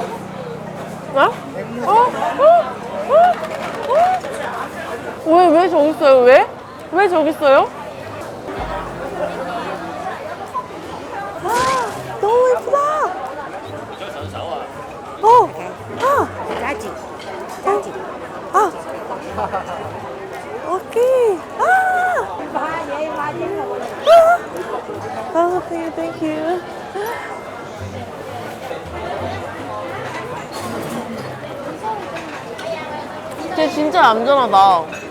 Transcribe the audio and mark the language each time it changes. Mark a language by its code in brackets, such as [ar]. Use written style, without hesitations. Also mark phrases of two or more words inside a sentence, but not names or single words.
[ko] 어? 왜 저기 있어요? 왜 저기 있어요? 너무 예쁘다. Giá trị. 오케이. [en] thank you. [ko] 쟤 진짜 얌전하다.